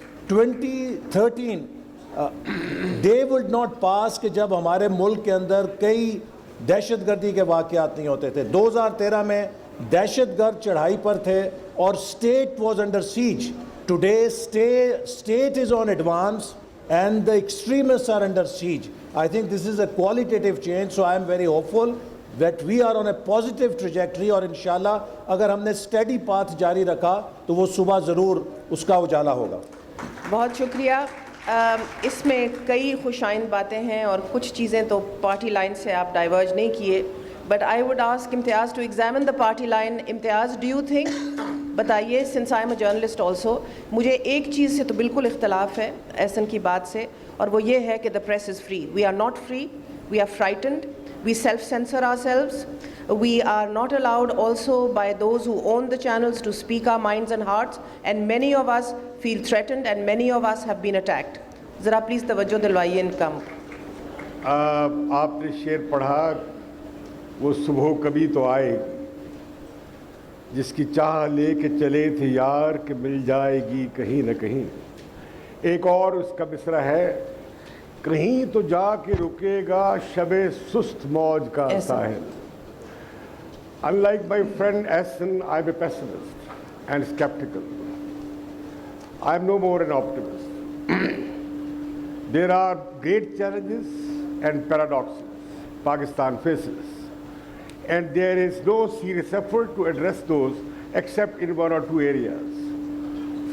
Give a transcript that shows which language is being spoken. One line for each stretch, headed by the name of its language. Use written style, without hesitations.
Urdu: 2013
English: day would not pass
Urdu: کہ جب ہمارے ملک کے اندر کئی دہشت گردی کے واقعات نہیں ہوتے تھے. 2013 میں دہشت گرد چڑھائی پر تھے اور
English: state was under siege. Today state is on advance and the extremists are under siege. I think this is a qualitative change, so I am very hopeful that we are on a positive trajectory.
Urdu: اور انشاءاللہ اگر ہم نے steady path جاری رکھا تو وہ صبح ضرور اس کا اجالا ہوگا. بہت شکریہ. اس میں کئی خوش آئند باتیں ہیں اور کچھ چیزیں تو پارٹی لائن سے آپ ڈائیورج نہیں کیے.
English: But I would ask Imtiaz to examine the party line.
Urdu: Imtiaz,
English: do you think,
Urdu: بتائیے,
English: since I am a journalist also,
Urdu: مجھے ایک چیز سے تو بالکل اختلاف ہے ایسن کی بات سے، اور وہ یہ ہے کہ
English: the press is free. We are not free. We are frightened. We self-censor ourselves. We are not allowed also by those who own the channels to speak our minds and hearts, and many of us feel threatened and many of us have been attacked.
Urdu: ذرا please توجہ دلوائیے ان کم. آپ نے شعر پڑھا، وہ صبح کبھی تو آئے جس کی چاہ لے کے چلے تھے یار کہ مل جائے گی کہیں نہ کہیں. ایک اور اس کا مصرع ہے، کہیں تو جا کے رکے گا شب سست موج کا ساحل.
English: Unlike my friend Ahsan, I'm a pessimist and skeptical. I'm no more an optimist. There are great challenges and paradoxes Pakistan faces, and there is no serious effort to address those except in one or two areas.